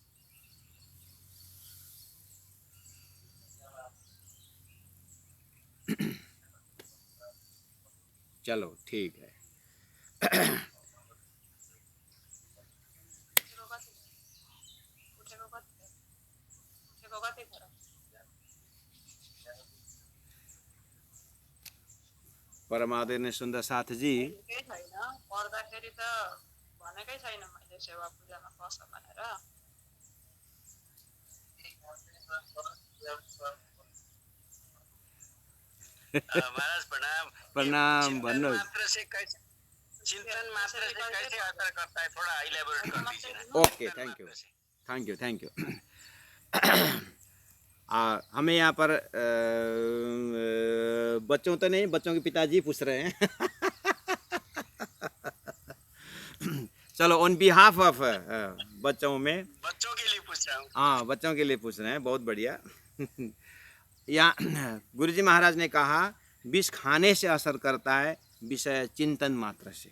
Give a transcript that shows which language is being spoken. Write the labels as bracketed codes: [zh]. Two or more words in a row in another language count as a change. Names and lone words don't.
[hi] चलो ठीक है। परमादेव ने सुन्दर साथ जी [ne] पर्दाखेरि त भनेकै छैन मैले सेवा पूजामा बस भनेर। महाराज प्रणाम। प्रणाम भन्नुहोस्। [hi] चिंतन मात्र से कैसे असर करता है, थोड़ा इलेबोरेट कर दीजिए ना। [en] Okay, thank you thank you thank you. [hi] हमें यहाँ पर बच्चों तो नहीं, बच्चों के पिताजी पूछ रहे हैं। चलो [en] on behalf of [hi] बच्चों में, बच्चों के लिए पूछ रहा हूँ। हाँ बच्चों के लिए पूछ रहे हैं, बहुत बढ़िया। यहाँ गुरुजी महाराज ने कहा विष खाने से असर करता है, विषय चिंतन मात्र से।